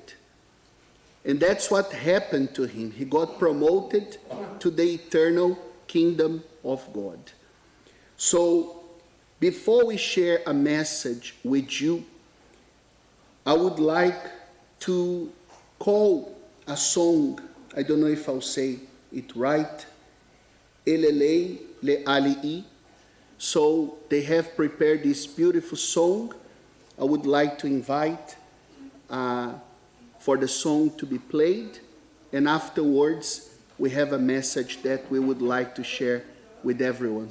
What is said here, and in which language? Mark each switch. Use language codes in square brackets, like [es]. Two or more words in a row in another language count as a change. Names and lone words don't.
[en] And that's what happened to him. He got promoted to the eternal kingdom of God. So, before we share a message with you, I would like to call a song. I don't know if I'll say it right. Elelei le alii. So they have prepared this beautiful song. I would like to invite for the song to be played, and afterwards we have a message that we would like to share with everyone.